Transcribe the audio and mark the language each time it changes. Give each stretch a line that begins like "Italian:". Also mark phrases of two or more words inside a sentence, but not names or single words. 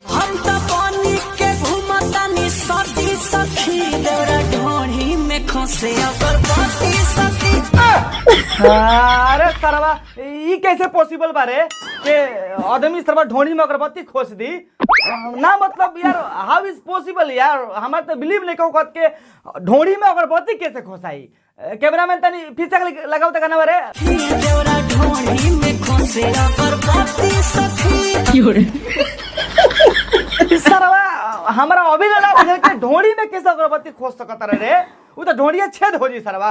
Bhojpuri: हम तो पानी के घुमतानी सती सखी देवरा ढोढ़ी में खसे अगरबत्ती सखी। अरे सरवा ई कैसे पॉसिबल बारे के आदमी सरवा ढोढ़ी में अगरबत्ती खोस दी ना, मतलब यार
English: how is possible
Bhojpuri: यार, हमारे तो बिलीव नहीं कहो के ढोढ़ी में अगरबत्ती कैसे खोसाई। कैमरामैन तनी फिर से लगाओ तो गाना बारे ढोढ़ी में खोसे अगरबत्ती सखी। सरवा हमारा अभी लगा के ढोढ़ी में कैसे अगरबत्ती खोज सकता रे, वो तो ढोढ़िया छेद हो जी सरवा।